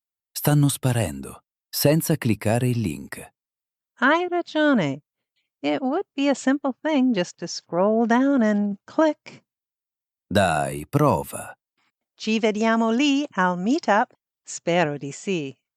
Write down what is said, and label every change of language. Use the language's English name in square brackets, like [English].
[Italian] Stanno sparendo, senza cliccare il link. Hai ragione. [English] It would be a simple thing just to scroll down and click. [Italian] Dai, prova. Ci vediamo lì al Meetup? Spero di sì.